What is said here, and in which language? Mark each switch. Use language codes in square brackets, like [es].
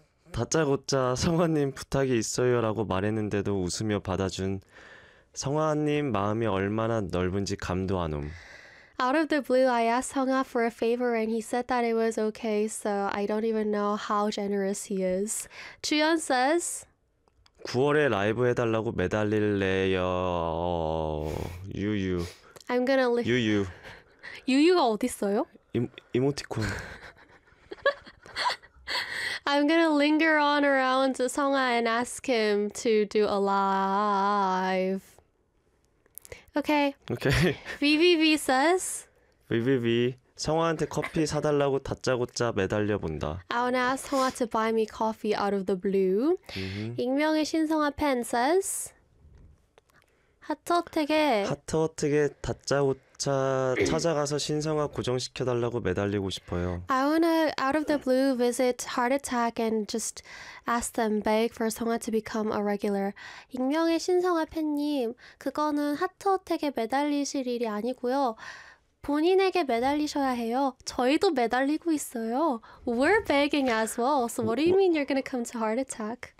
[ko] 다짜고짜 성화님 부탁이 있어요 라고 말했는데도 웃으며 받아준 성화님 마음이 얼마나 넓은지 감도 안 옴. [en] Out of the blue, I asked Seung-ha for a favor and he said that it was okay, so I don't even know how generous he is. 주연 says, [ko] 9월에 라이브 해달라고 매달릴래요. 유유. [en] I'm gonna leave. [ko] 유유. 유유가 어딨어요? 이모티콘. [en] I'm gonna linger on around Seung-ha and ask him to do a live. Okay. Okay. VVV says. [ko] VVV, 성화한테 커피 사달라고 다짜고짜 매달려 본다. [en] I want to ask Seung-ha to buy me coffee out of the blue. Mm-hmm. [ko] 익명의 신성화 팬 says. 하트어택에. 하트어택에 다짜고짜 찾아가서 신성화 고정시켜 달라고 매달리고 싶어요. [en] I want to out of the blue visit Heart Attack and just ask them beg for Seung-ha to become a regular. [ko] 익명의 신성화 팬님, 그거는 하트어택에 매달리실 일이 아니고요. 본인에게 매달리셔야 해요. 저희도 매달리고 있어요. [en] We're begging as well. So what do you mean you're going to come to Heart Attack?